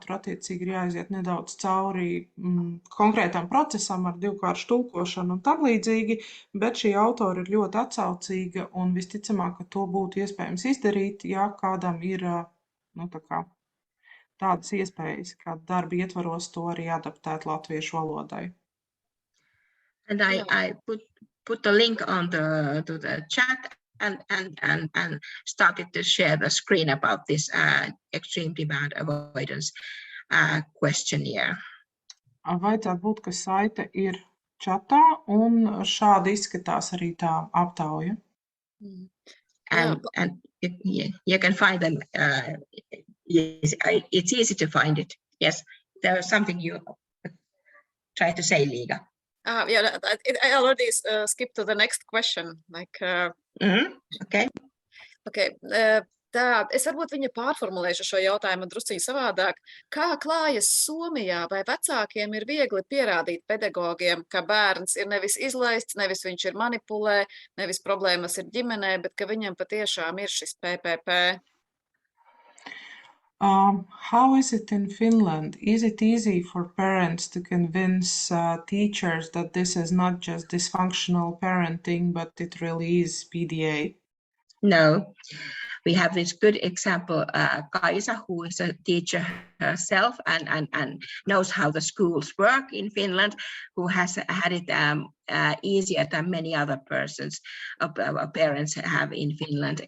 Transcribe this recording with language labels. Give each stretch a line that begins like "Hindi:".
Latvian: Tur attiecīgi ir jāaiziet nedaudz cauri konkrētam procesam ar divkāršu tulkošanu un tam līdzīgi, bet šī autora ir ļoti atsaucīga un visticamāk, ka to būtu iespējams izdarīt, ja kādam ir tādas iespējas, kā darba ietvaros to arī adaptēt latviešu valodai.
English: And I put the link on to the chat and started to share the screen about this extreme demand avoidance questionnaire.
Latvian: Vajadzētu būt, ka saite ir čatā, un šādi izskatās arī tā aptauja.
English: And you can find them. It's easy to find it. Yes, there was something you try to say, Liga. Yeah, I already skipped to the next question. Okay.
Latvian: Tā, es varbūt viņa pārformulēšu šo jautājumu drusciņu savādāk. Kā klājas Somijā, vai vecākiem ir viegli pierādīt pedagogiem, ka bērns ir nevis izlaists, nevis viņš ir manipulē, nevis problēmas ir ģimenē, bet ka viņam patiešām ir šis PPP?
English: How is it in Finland? Is it easy for parents to convince teachers that this is not just dysfunctional parenting, but it really is PDA? No. We have this good example, Kaisa, who is a teacher herself and knows how the schools work in Finland, who has had it easier than many other persons, parents have in Finland.